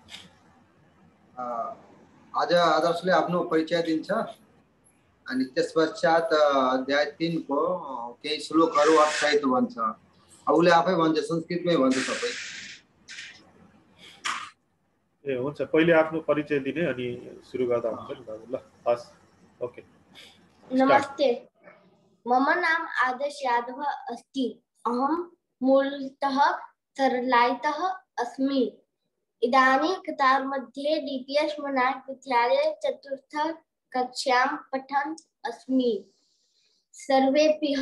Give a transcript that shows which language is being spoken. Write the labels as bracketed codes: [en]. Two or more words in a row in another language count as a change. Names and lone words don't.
[ne] आज आदर्शले आफ्नो परिचय दिन्छ अनि त्यसपश्चात अध्याय 3 को केही श्लोकहरू अर्थसहित भन्छ उसले आफै भन्छ संस्कृतमै भन्छ सबै ए हुन्छ पहिले आफ्नो परिचय दिने अनि सुरु गर्दा हुन्छ नि बाबु ल हस् ओके [sa] नमस्ते मम नाम आदर्श यादव अस्ति अहं मूलतः सरलायतः अस्मि इदानीं कतार मध्ये डीपीएस मनाक् विद्यालये चतुर्थ कक्षां पठन् अस्मि सर्वेभ्यः